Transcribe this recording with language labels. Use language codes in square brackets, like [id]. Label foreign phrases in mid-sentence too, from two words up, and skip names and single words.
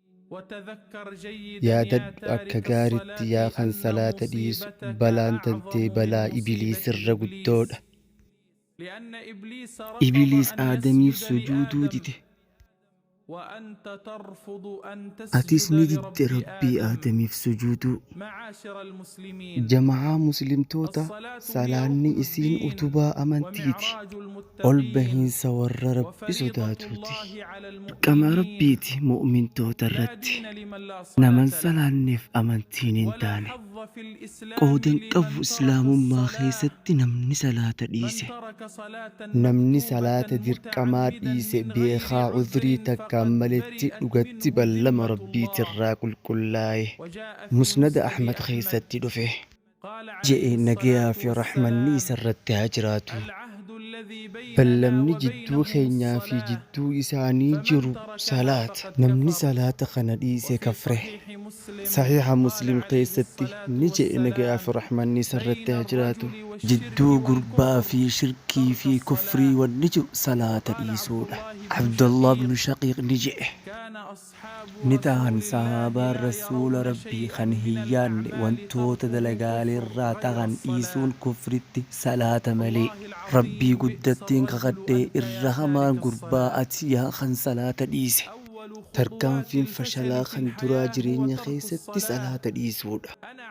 [ar] وتذكر جيدا يا [om] yaadadhu akka [ar] تارك [om] gaariitti [ar] الصلاة [om] yaa kan [ar] أن [om] salaata dhiisu [ar] مصيبتك [om] balaan [ar] أعظم [om] tantee [ar] من [om] balaa [ar] مصيبة [om] ibiliisirra guddoodha. [ar] إبليس لأن إبليس رفض [om] Ibiliis [ar] أن [om] Aadamiif [ar] يسجد [om] sujuuduu [ar] لآدم [om] dide. [ar] وأنت ترفض أن [om] Atis [ar] تسجد [om] ni didde [ar] لرب [om] Rabbii [ar] آدم. [om] Aadamiif sujuuduu. [ar] معاشر المسلمين، [om] Jama'aa muslimtoota [ar] الصلاة هي [om] salaanni [ar] ركن [om] isiin [ar] الدين [om] utubaa amantiiti. [ar] ومعراج [om] Ol [ar] المتقين [om] bahiinsa warra Rabbi [ar] وفريضة [om] sodaatuuti. [ar] الله على [om] Dirqama [ar] المؤمنين. [om] Rabbiiti mu'mintoota [ar] لا [om] irratti. [ar] دين لمن لا [om] Naman [ar] صلاة له، [om] salaanneef amantiin hin [ar] ولا [om] taane. [ar] حظ في الإسلام [om] Qoodan qabu [ar] لمن ترك [om] islaamummaa [ar] الصلاة. [om] keessatti namni salaata [ar] من [om] dhiise. [ar] ترك صلاة [om] Namni [ar] مكتوبة [om] salaata dirqamaa [ar] متعمدا [om] dhiise [ar] من غير [om] beekaa udrii [ar] عذر [om] takkaan [ar] فقد [om] maletti [ar] برئت [om] dhugatti [ar] منه [om] ballama [ar] ذمة الله. [om] rabbiitirraa qulqullaa'e. [ar] وجاء في [om] Musnada [ar] مسند [om] Ahmad [ar] أحمد [om] keessatti dhufe. [ar] قال [om] Je'e [ar] عليه [om] nagayaa [ar] الصلاة [om] fi rahmanni [ar] والسلام: [om] isarratti haa jiraatu. [ar] العهد الذي بيننا [om] Ballamni jidduu [ar] وبينهم [om] keenyaa fi [ar] الصلاة، [om] jidduu isaanii [ar] فمن [om] jiru [ar] تركها [om] salaata. [ar] فقد [om] Namni [ar] كفر. [om] salaata kana dhiise [ar] وفي [om] kafre. [ar] صحيح مسلم [om] Saxiixa [ar] قال [om] Muslim [ar] عليه [om] keessatti [ar] الصلاة [om] ni je'e nagayaa fi [ar] والسلام: [om] rahmanni isarratti [ar] بين [om] haa jiraatu. [ar] الرجل والشرك [om] Jidduu gurbaa [ar] والكفر [om] fi shirkii [ar] ترك [om] fi kufrii [ar] الصلاة. [om] wanni jiru salaata [ar] وقال عبد [om] dhiisuudha. [ar] الله بن [om] Abdullah [ar] شقيق: [om] bin Shaqiiq ni je'e. [ar] كان أصحاب [om] Ni [ar] رسول [om] ta'an [ar] الله [om] sahaabaan [ar] لا [om] rasuula [ar] يرون [om] rabbii [ar] شيئا [om] kan [ar] من [om] hin yaadne [ar] الأعمال [om] wantoota [ar] تركه [om] dalagaalee [ar] كفر [om] irraa [ar] غير [om] ta'an dhiisuun [ar] الصلاة. [om] kufritti salaata malee. [ar] والله [om] Rabbii [ar] العظيم بئس [om] guddattiin [ar] الرجل [om] kakadhee [ar] أنت [om] irra [ar] يا [om] hamaan [ar] تارك [om] gurbaa [ar] الصلاة. [om] ati yaa kan salaata dhiise. [ar] أول خطوات [om] Tarkaanfiin [ar] الفشل [om] fashalaa [ar] في [om] kan duraa [ar] الحياة هو [om] jireenya [ar] ترك [om] keessatti [ar] الصلاة. [om] salaata dhiisuudha. [ar] أنا